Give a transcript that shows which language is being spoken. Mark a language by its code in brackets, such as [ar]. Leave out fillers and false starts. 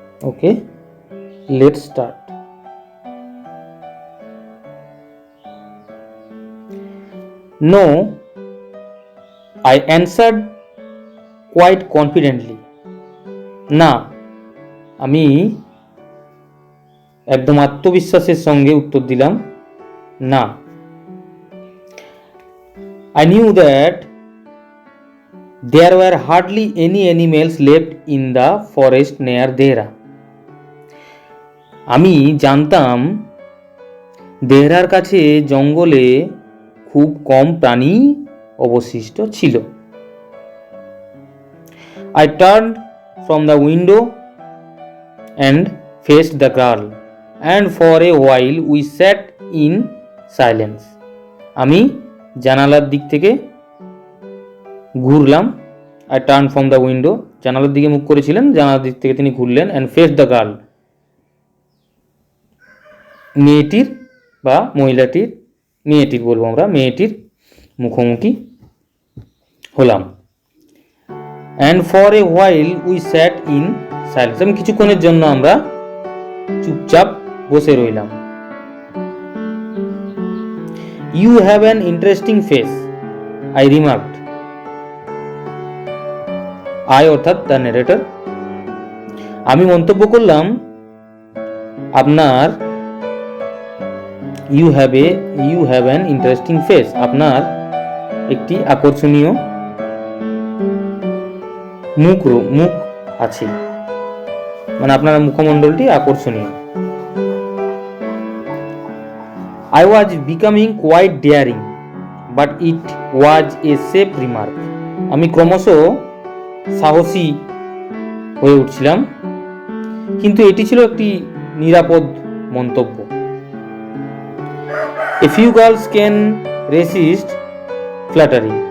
[en] Okay, let's start. No, I answered quite confidently. [bn] না, আমি একদম আত্মবিশ্বাসের সঙ্গে উত্তর দিলাম না। [en] I knew that there were hardly any animals left in the forest near Dehra. [bn] আমি জানতাম দেহরার কাছে জঙ্গলে খুব কম প্রাণী অবশিষ্ট ছিল। [en] I turned from the window and faced the girl, and for a while we sat in silence. [bn] আমি জানালার দিক থেকে ঘুরলাম। [en] I turned from the window, [bn] জানালার দিকে মুখ করেছিলেন, জানালার দিক থেকে তিনি ঘুরলেন, [en] and faced the girl, [bn] মেয়েটির বা মহিলাটির, মেয়েটির বলবো আমরা, মেয়েটির মুখোমুখি হলাম। [en] And for a while we sat in silence. [bn] আমি কিছুক্ষণের জন্য আমরা চুপচাপ বসে রইলাম। [en] You have an interesting face, I remarked. [bn] I অর্থাৎ [en] the narrator, [bn] আমি মন্তব্য করলাম আপনার [en] you have an interesting face, [bn] আপনার একটি আকর্ষণীয় মুখ আছে, মানে আপনার মুখমণ্ডলটি আকর্ষণীয়। [en] I was becoming quite daring, but it was a safe remark. [bn] আমি ক্রমশ সাহসী হয়ে উঠছিলাম, কিন্তু এটি ছিল একটি নিরাপদ মন্তব্য। [en] A few girls can resist flattery.